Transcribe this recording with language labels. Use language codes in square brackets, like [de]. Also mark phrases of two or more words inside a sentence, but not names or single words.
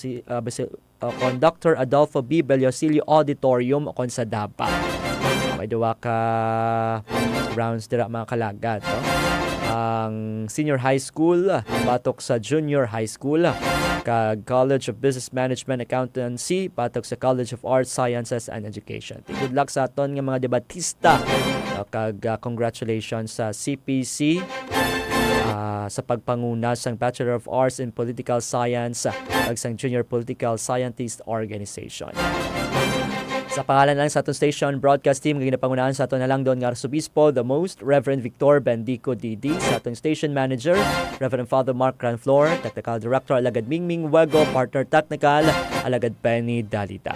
[hil] Bellosilio Auditorium kon sa Dapa. May duwa ka rounds dira mga kalagad. Ang [en] senior high school [hil] patok sa [en] junior high school, [hil] kag College of Business Management Accountancy patok sa College of Arts, Sciences and Education. [en] Good luck [hil] sa aton nga mga debatista. Kag congratulations sa CPC sa pagpanguna sang Bachelor of Arts in Political Science ag sang Junior Political Scientist Organization. Sa pangalan lang sa aton [en] station broadcast team [hil] nga ginapangunahan sa aton Halangdon nga Arsobispo, the Most Reverend Victor Bendico Didi, sa aton [en] station manager [hil] Reverend Father Mark Granflor, Technical Director Alagad Mingming Wego, Partner Technical Alagad Penny Dalita.